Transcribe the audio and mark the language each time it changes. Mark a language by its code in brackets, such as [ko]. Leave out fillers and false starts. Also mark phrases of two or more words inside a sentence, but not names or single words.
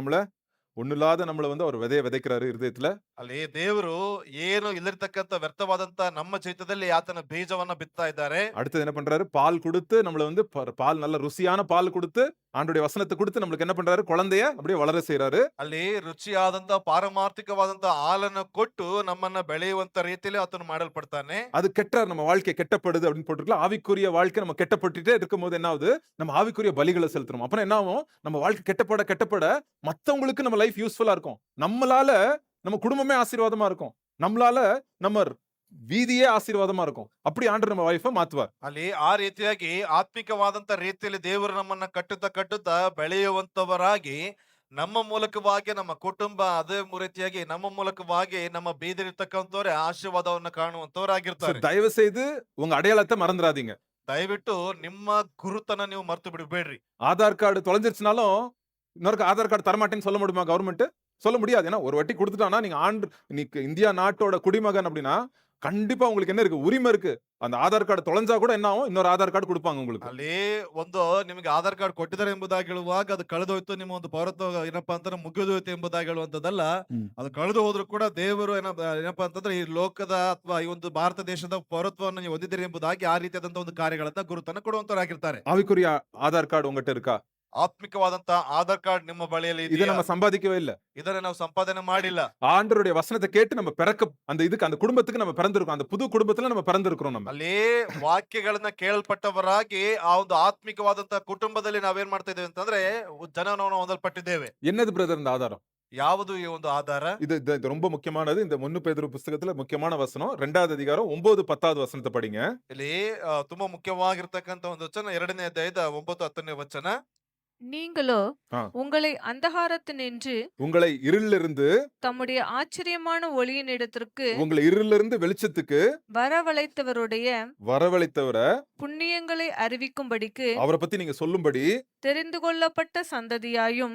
[ta] நம்மள ஒண்ணுலாத நம்மள வந்து அவர் விதைய விதைக்கிறாரு இருதயத்துல. [kn] ಅಲ್ಲಿ ದೇವರು ಏನು ಇಲ್ಲಿರ್ತಕ್ಕಂಥ ವ್ಯರ್ಥವಾದಂತ ನಮ್ಮ ಜೀವಿತದಲ್ಲಿ ಆತನ ಬೀಜವನ್ನ ಬಿತ್ತಾ ಇದ್ದಾರೆ. [ta] அடுத்தது என்ன பண்றாரு? பால் கொடுத்து நம்மள வந்து பால் நல்ல ருசியான பால் கொடுத்து ஆண்டவருடைய வசனத்தை கொடுத்து நம்மளுக்கு என்ன பண்றாரு? குழந்தைய அப்படியே வளர செய்றாரு. [kn] ಅಲ್ಲಿ ರುಚಿಯಾದಂತ ಪಾರಮಾರ್ಥಿಕವಾದಂತ ಹಾಲನ್ನು ಕೊಟ್ಟು ನಮ್ಮನ್ನ ಬೆಳೆಯುವಂತ ರೀತಿಯಲ್ಲಿ ಆತನು ಮಾಡಲ್ಪಡ್ತಾನೆ. [ta] அது கெட்டார் நம்ம வாழ்க்கை கெட்டப்படுது அப்படின்னு போட்டுருக்கலாம். ஆவிக்குரிய வாழ்க்கை நம்ம கெட்டப்பட்டுட்டே இருக்கும்போது என்ன ஆகுது? நம்ம ஆவிக்குரிய பலிகளை செலுத்துறோம். அப்புறம் என்ன ஆகும்? நம்ம வாழ்க்கை கெட்டப்பட கெட்டப்பட மத்தவங்களுக்கு நம்ம [en] life useful [ta] இருக்கும். நம்மளால நம்ம குடும்பமே ஆசீர்வாதமா இருக்கும். நம்மளால நம்ம வீதியே ஆசீர்வாதமா இருக்கும். அப்படி ஆண்டவர் நம்ம லைஃபை மாத்துவார். [kn] ಅಲ್ಲಿ ಆ ರೀತಿಯಾಗಿ ಆತ್ಮಿಕವಾದಂತ ರೀತಿಯಲ್ಲಿ ದೇವರು ನಮ್ಮನ್ನ ಕಟ್ಟುತ್ತಾ ಬೆಳೆಯುವಂತವರಾಗಿ ನಮ್ಮ ಮೂಲಕವಾಗಿ ನಮ್ಮ ಕುಟುಂಬ ಅದೇ ರೀತಿಯಾಗಿ ನಮ್ಮ ಮೂಲಕವಾಗಿ ನಮ್ಮ ಬೀದಿರ್ತಕ್ಕಂಥವ್ರೆ ಆಶೀರ್ವಾದವನ್ನ [en] So, [kn] ಕಾಣುವಂತವರಾಗಿರ್ತಾರೆ. [ta] தயவு செய்து உங்க அடையாளத்தை மறந்துடாதீங்க. [kn] ದಯವಿಟ್ಟು ನಿಮ್ಮ ಗುರುತನ್ನ ನೀವು ಮರ್ತು ಬಿಡಬೇಡ್ರಿ. [ta] ஆதார் கார்டு தொலைஞ்சிருச்சுனாலும் இன்னொரு ஆதார் கார்டு தரமாட்டேன்னு சொல்ல முடியுமா கவர்மெண்ட்? சொல்ல முடியாது. ஏன்னா ஒரு வாட்டி கொடுத்துட்டானா நீங்க இந்தியா நாட்டோட குடிமகன் அப்படின்னா கண்டிப்பா உங்களுக்கு என்ன இருக்கு? உரிமை இருக்கு. அந்த ஆதார் கார்டு தொலைஞ்சா கூட என்ன ஆகும்? இன்னொரு ஆதார் கார்டு கொடுப்பாங்க உங்களுக்கு. [kn] ಅಲ್ಲಿ ಒಂದು ನಿಮಗೆ ಆಧಾರ್ ಕಾರ್ಡ್ ಕೊಟ್ಟಿದ್ದಾರೆ ಎಂಬುದಾಗಿ ಹೇಳುವಾಗ ಅದು ಕಳೆದೋಯ್ತು ನಿಮ್ಮ ಒಂದು ಪೌರತ್ವ ಏನಪ್ಪಾ ಅಂತಂದ್ರೆ ಮುಗಿದೋಯ್ತು ಎಂಬುದಾಗಿ ಹೇಳುವಂತದ್ದಲ್ಲ. ಅದು ಕಳೆದು ಹೋದ್ರು ಕೂಡ ದೇವರು ಏನಪ್ಪಾ ಅಂತಂದ್ರೆ ಈ ಲೋಕದ ಅಥವಾ ಈ ಒಂದು ಭಾರತ ದೇಶದ ಪೌರತ್ವವನ್ನು ನೀವು ಹೊಂದಿದ್ದೀರಿ ಎಂಬುದಾಗಿ ಆ ರೀತಿಯಾದಂತ ಒಂದು ಕಾರ್ಯಗಳನ್ನ ಗುರುತನ್ನ ಕೊಡುವಂತವರಾಗಿರ್ತಾರೆ. [ta] ஆவிக்குரிய ஆதார் கார்டு உங்ககிட்ட இருக்கா? [kn] ಆತ್ಮಿಕವಾದಂತ ಆಧಾರ್ ಕಾರ್ಡ್ ನಿಮ್ಮ ಬಳಿಯಲ್ಲಿ [ta] இதை [kn] ಇದೆಯಾ? [ta] நம்ம சம்பாதிக்கவே இல்ல. [kn] ಇದನ್ನ ನಾವು ಸಂಪಾದನೆ ಮಾಡಿಲ್ಲ. [ta] ஆண்டவருடைய வசனத்தை கேட்டு நம்ம அந்த குடும்பத்துக்கு நம்ம பிறந்திருக்கோம். அந்த புது குடும்பத்துல நம்ம பிறந்திருக்கிறோம் நம்ம. [kn] ಅಲ್ಲಿ ವಾಕ್ಯಗಳನ್ನ ಕೇಳಲ್ಪಟ್ಟವರಾಗಿ ಆ ಒಂದು ಆತ್ಮಿಕವಾದಂತ ಕುಟುಂಬದಲ್ಲಿ ನಾವೇನ್ ಮಾಡ್ತಾ ಇದ್ದೇವೆ ಅಂತಂದ್ರೆ ಜನನವನ್ನು ಹೊಂದಲ್ಪಟ್ಟಿದ್ದೇವೆ. [ta] என்னது பிரதர் இந்த ஆதாரம்? [kn] ಯಾವುದು ಈ ಒಂದು ಆಧಾರ? [ta] இது ரொம்ப முக்கியமானது. இந்த 1 பேதுரு புஸ்தகத்துல முக்கியமான வசனம் 2வது அதிகாரம் 9 10வது வசனத்தை படிங்க. [kn] ಇಲ್ಲಿ ತುಂಬಾ ಮುಖ್ಯವಾಗಿರ್ತಕ್ಕಂತ ಒಂದು ವಚನ 2ನೇ ಅಧ್ಯಾಯದ 9 10ನೇ ವಚನ. [ta] நீங்களோ ஆ. உங்களை அந்தகாரத்தினின்று உங்களை இருளிலிருந்து தம்முடைய ஆச்சரியமான ஒளியினிடத்திற்கு உங்களை இருளிலிருந்து வெளிச்சத்துக்கு வரவழைத்தவருடைய வரவழைத்தவர புண்ணியங்களை அறிவிக்கும்படிக்கு அவரை பத்தி நீங்க சொல்லும்படி தெரிந்து கொள்ளப்பட்ட சந்ததியாயும்